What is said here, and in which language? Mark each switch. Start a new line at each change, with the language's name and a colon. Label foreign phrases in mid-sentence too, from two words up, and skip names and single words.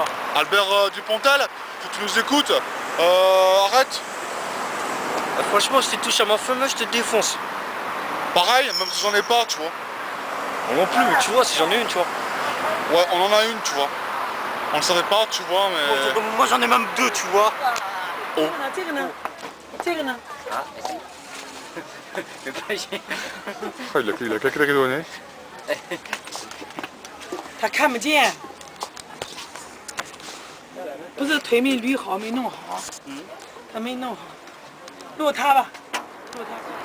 French: Albert Dupontel, si tu nous écoutes, arrête. Franchement, si tu touches à ma femme, je te défonce. Pareil, même si j'en ai pas, tu vois. Moi non plus, mais tu vois, si j'en ai une, tu vois. Ouais, on en a une, tu vois. On le savait pas, tu vois, mais... Moi, j'en ai même deux, tu vois. Oh.
Chinese: 这个呢？
French: il a claqué la donné.
Chinese: 他看不见，不是腿没捋好，没弄好，他没弄好，录他吧，录他。